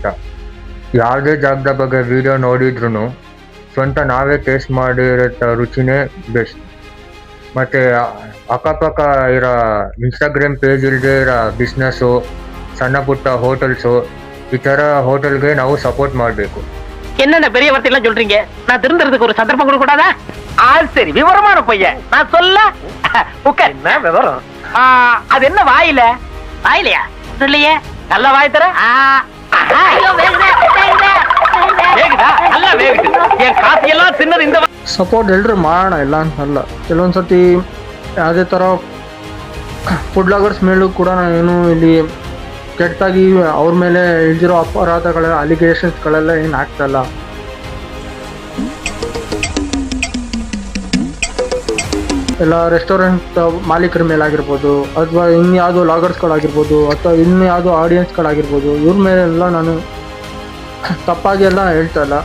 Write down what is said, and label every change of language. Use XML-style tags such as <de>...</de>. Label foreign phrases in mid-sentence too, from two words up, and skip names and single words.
<kn>ಯಾವುದೇ ಜಾಗದ ಬಗ್ಗೆ ವಿಡಿಯೋ ನೋಡಿದ್ರು ಸ್ವಂತ ನಾವೇ ಟೇಸ್ಟ್ ಮಾಡಿರೋ ರುಚಿನೇ ಬೆಸ್ಟ್. ಮತ್ತು ಅಕ್ಕಪಕ್ಕ ಇರೋ ಇನ್ಸ್ಟಾಗ್ರಾಮ್ ಪೇಜ್ ಇಲ್ಲದೆ ಇರೋ ಬಿಸ್ನೆಸ್ಸು, ಸಣ್ಣ ಪುಟ್ಟ ಹೋಟೆಲ್ಸು, ಈ ಥರ ಹೋಟೆಲ್ಗೆ ನಾವು ಸಪೋರ್ಟ್ ಮಾಡಬೇಕು.</kn> <ta>என்னென்ன பெரிய வார்த்தையெல்லாம் சொல்றீங்க? நான் திருந்துறதுக்கு ஒரு சந்தர்ப்பம் கொடுக்க கூடாதா? சரி, விவரமான பையன். நான் சொல்ல உட்கார். என்ன விவரம்? அது என்ன வாயில? வாயிலையா? இல்லையே. நல்ல வாய் தர. வேகுதா? நல்லா வேகுது. என் காசு எல்லாம் தின்னது இந்த</ta> <kn>ಸಪೋರ್ಟ್ ಎಲ್ಲರೂ ಮಾಡೋಣ, ಇಲ್ಲ ಅಂತಲ್ಲ. ಕೆಲವೊಂದು ಸತಿ ಯಾವುದೇ ಥರ</kn> <en>food bloggers</en> <kn>ಮೇಲೂ ಕೂಡ ಏನು ಇಲ್ಲಿ ಕೆಟ್ಟಾಗಿ ಅವ್ರ ಮೇಲೆ ಇಳಿದಿರೋ ಅಪರಾಧಗಳ ಅಲಿಗೇಷನ್ಸ್ಗಳೆಲ್ಲ ಏನು ಆಗ್ತಾಯಿಲ್ಲ. ಎಲ್ಲ ರೆಸ್ಟೋರೆಂಟ್ ಮಾಲೀಕರ ಮೇಲಾಗಿರ್ಬೋದು, ಅಥವಾ ಇನ್ಯಾವುದೋ ಲಾಗರ್ಸ್ಗಳಾಗಿರ್ಬೋದು, ಅಥವಾ ಇನ್ಯಾವುದೋ ಆಡಿಯನ್ಸ್ಗಳಾಗಿರ್ಬೋದು, ಇವ್ರ ಮೇಲೆಲ್ಲ ನಾನು ತಪ್ಪಾಗಿ ಎಲ್ಲ ಹೇಳ್ತಾ ಇಲ್ಲ.</kn>